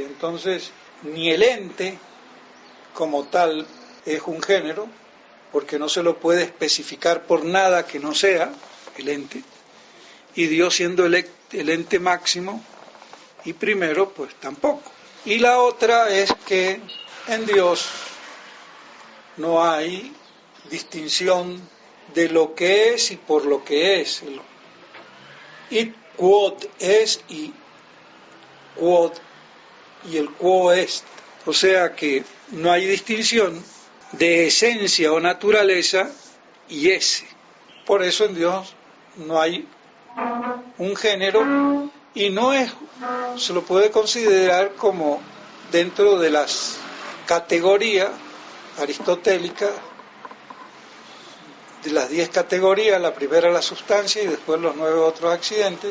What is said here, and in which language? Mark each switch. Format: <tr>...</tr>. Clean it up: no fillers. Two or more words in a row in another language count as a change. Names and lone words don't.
<es>Entonces, ni el ente como tal es un género, porque no se lo puede especificar por nada que no sea el ente, y Dios siendo el ente máximo y primero, pues tampoco. Y la otra es que en Dios no hay distinción de lo que es y por lo que es.</es> <la>Id quod es y quod</la> <es>y el</es> <la>quo est.</la> <es>O sea que no hay distinción de esencia o naturaleza y ese. Por eso en Dios no hay un género y no es, se lo puede considerar como dentro de las categorías aristotélicas, de las 10 categorías, la primera la sustancia y después los 9 otros accidentes.</es>